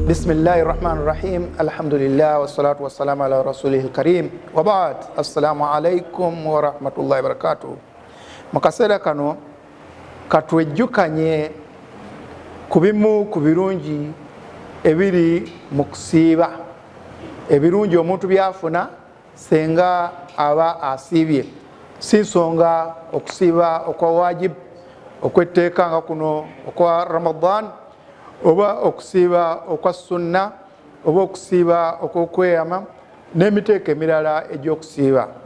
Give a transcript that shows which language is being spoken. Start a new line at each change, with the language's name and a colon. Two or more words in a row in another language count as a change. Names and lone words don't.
Arabic: بسم الله الرحمن الرحيم. الحمد لله والصلاة والسلام على رسوله الكريم. وبعد. السلام عليكم ورحمة الله وبركاته.
Ganda: Mukasera kano katwejjukanye kubimu ku birungi ebiri mu kusiiba, ebirungi omuntu byafuna senga aba asiibye. Si nsonga okusiiba okwa wajib, okwetteeka nga kuno okwa Ramadan, oba okusiiba okwa sunna, oba okusiiba okwokweyama n'emiteeko emirala egy'okusiiba.